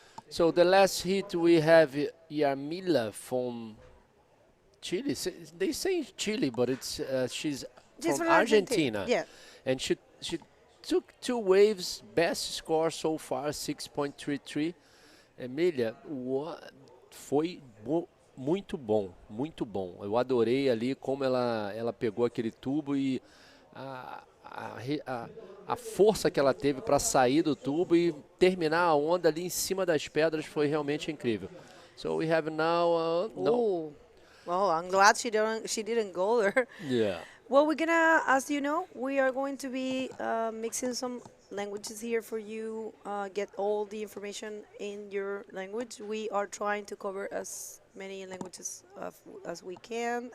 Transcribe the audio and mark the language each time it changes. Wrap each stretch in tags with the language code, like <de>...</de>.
<en>So the last hit we have Yamila from Chile. They say Chile, but it's she's She's from from Argentina. Argentina. Yeah. And she took 2 waves, best score so far, 6.33.</en> <pt>Emília, foi muito bom, muito bom. Eu adorei ali como ela pegou aquele tubo e a força que ela teve para sair do tubo e terminar a onda ali em cima das pedras foi realmente incrível.</pt> <en>So we have now no. Ooh. Well, I'm glad she didn't go there. Yeah. Well, we're gonna, as you know, we are going to be mixing some languages here for you. Get all the information in your language. We are trying to cover as many languages as we can.</en>